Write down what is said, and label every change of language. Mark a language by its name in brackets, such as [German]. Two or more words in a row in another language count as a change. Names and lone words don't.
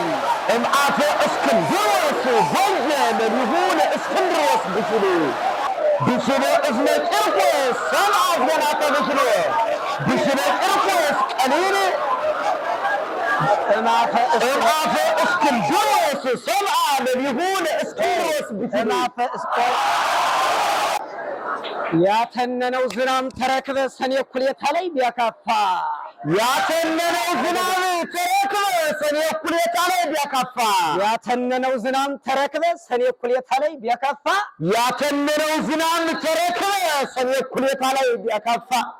[Geez] እምአፈ እስክንድሮስ ወየ ለሊሁ ለእስክንድሮስ ብሂል ብሂለ እዝነ ቂርቆስ ሰማ ዜና ተብይሎ ብሂለ ቂርቆስ ቀሊል እምአፈ እስክንድሮስ ሰማ ለሊሁ ለእስክንድሮስ ብሂል [Amharic] እምአፈ ያተነነው ዝናም ተረክበ ሰኔ ኩሌታ ላይ ቢያካፋ ያተነነው ዝናም ተረክበ ሰኔ ኩሌታ ላይ ቢያካፋ ያተነነው ዝናም ተረክበ ሰኔ ኩሌታ ላይ ቢያካፋ ያተነነው ዝናም ተረክበ ሰኔ ኩሌታ ላይ ቢያካፋ